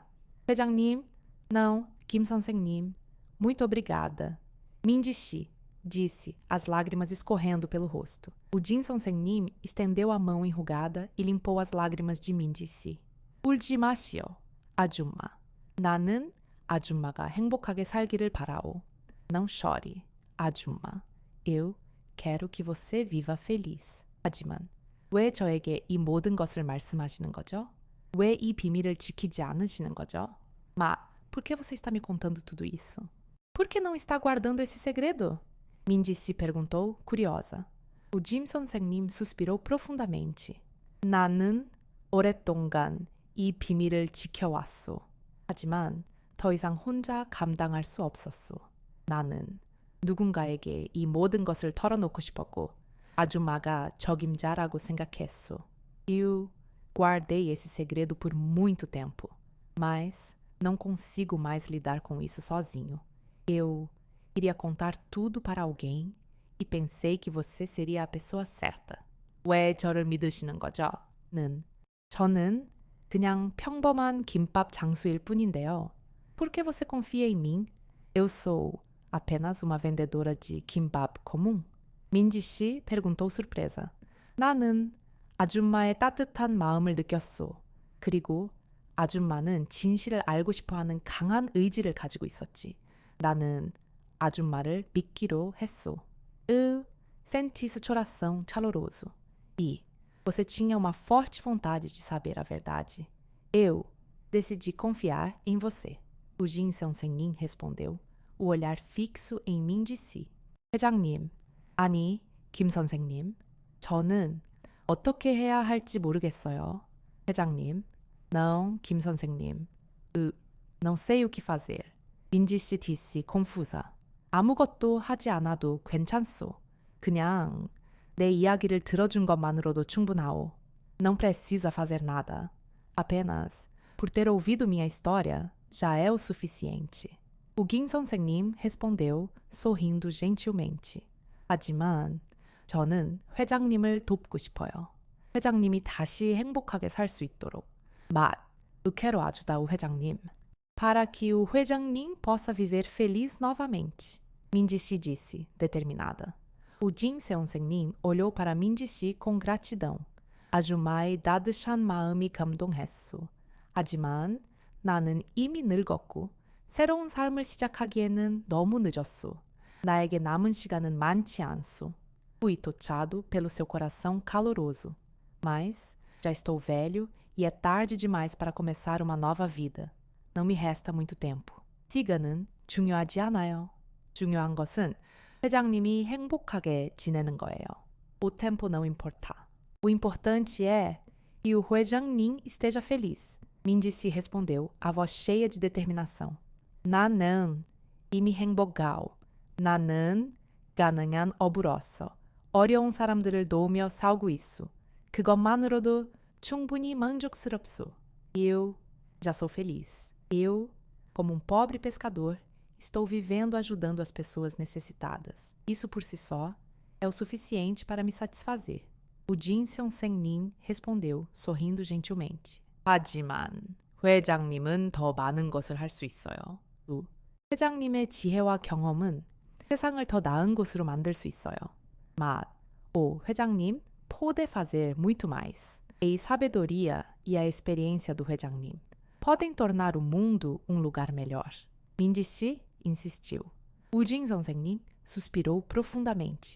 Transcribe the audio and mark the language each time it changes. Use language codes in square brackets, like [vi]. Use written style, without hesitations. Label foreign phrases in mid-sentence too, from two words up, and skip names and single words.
[ko] 회장님, [pt] não, Kim 선생님, muito obrigada. Min-ji disse, as lágrimas escorrendo pelo rosto. O Jin Seon-nim estendeu a mão enrugada e limpou as lágrimas de Min-ji. [ko] 울지 마시오, 아줌마. 나는 아줌마가 행복하게 살기를 바라오. [pt] Não chore, 아줌마. Eu quero que você viva feliz. [ko] 하지만 왜 저에게 이 모든 것을 말씀하시는 거죠? 왜 이 비밀을 지키지 않으시는 거죠? [pt] Por que você está me contando tudo isso? Por que não está guardando esse segredo? Min-ji perguntou, curiosa. O Jin Seon-nim suspirou profundamente. [ko] 나는 오랫동안 이 비밀을 지켜왔소. 하지만 더 이상 혼자 감당할 수 없었소. 나는 누군가에게 이 모든 것을 털어놓고 싶었고 아줌마가 적임자라고 생각했소. [pt] Eu guardei esse segredo por muito tempo, mas não consigo mais lidar com isso sozinho. Eu queria contar tudo para alguém e pensei que você seria a pessoa certa. [ko] 왜 저를 믿으시는 거죠? 는 저는 그냥 평범한 김밥 장수일 뿐인데요. [pt] Por que você confia em mim? Eu sou apenas uma vendedora de kimbap comum? 민지 씨 perguntou surpresa. [ko] 나는 아줌마의 따뜻한 마음을 느꼈소. 그리고 아줌마는 진실을 알고 싶어하는 강한 의지를 가지고 있었지. 나는 아줌마를 믿기로 했소. [pt] Eu senti seu coração caloroso. E você tinha uma forte vontade de saber a verdade. Eu decidi confiar em você. O Jin Seong-nim respondeu, o olhar fixo em mim disse. [ko] 회장님, 아니, 김 선생님, 저는 어떻게 해야 할지 모르겠어요. [pt] 회장님, não, 김 선생님, não sei o que fazer. 민지 씨 disse confusa. [ko] 아무것도 하지 않아도 괜찮소. 그냥 내 이야기를 들어준 것만으로도 충분하오. [pt] Não precisa fazer nada. Apenas por ter ouvido minha história já é o suficiente. O Gin 선생님 respondeu, sorrindo gentilmente. [ko] 하지만 저는 회장님을 돕고 싶어요. 회장님이 다시 행복하게 살 수 있도록. [pt] Mas eu quero ajudar o 회장님. Para que o 회장님 possa viver feliz novamente. Minji-si disse, determinada. O Jin Seong-nim olhou para Minji-si com gratidão. [ko] 아줌마의 따뜻한 마음이 감동했소. 하지만 나는 이미 늙었고 새로운 삶을 시작하기에는 너무 늦었소. 나에게 남은 시간은 많지 않소. [pt] Fui tocado pelo seu coração caloroso. Mas já estou velho e é tarde demais para começar uma nova vida. Não me resta muito tempo. [ko] 시간은 중요하지 않아요. 중요한 것은 회장님이 행복하게 지내는 거예요. [pt] O tempo não importa. O importante é que o 회장님 esteja feliz. Minji-se respondeu, a voz cheia de determinação. [ko] 나는 이미 행복하오. 나는 가능한 업으로서 어려운 사람들을 도우며 살고 있소. 그것만으로도 충분히 만족스럽소. [pt] Eu já sou feliz. Eu, como um pobre pescador, estou vivendo ajudando as pessoas necessitadas. Isso por si só é o suficiente para me satisfazer. O Jin Seong-nim respondeu, sorrindo gentilmente. [ko] 하지만 회장님은 더 많은 것을 할 수 있어요. 회장님의 지혜와 경험은 세상을 더 나은 곳으로 만들 수 있어요. [pt] Mas o 회장님 pode fazer muito mais. A sabedoria e a experiência do 회장님 podem tornar o mundo um lugar melhor. Minji-si insistiu. O Jin 선생님 suspirou profundamente.